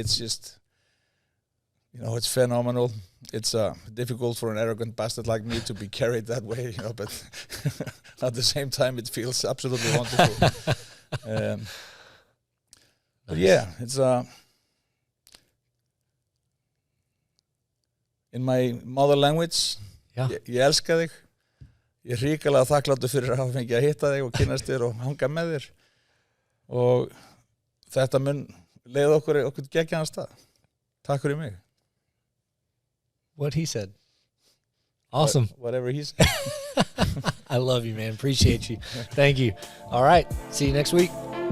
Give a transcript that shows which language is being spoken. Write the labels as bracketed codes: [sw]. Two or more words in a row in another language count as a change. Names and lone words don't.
[en] It's just, you know, it's phenomenal. It's difficult for an arrogant bastard like me to be carried that way, you know, but at the same time, it feels absolutely wonderful. But yeah, it's in my mother language. [is] Ég elska þig. Ég er hrikalega þakkláttur fyrir að hafa fengið að hitta þig og kynnast þér og hanga með þér. Og þetta mun leiða okkur geggjaðan stað. Takk fyrir mig. [en] What he said. Awesome. Whatever he said. I love you, man. Appreciate you. Thank you. All right. See you next week.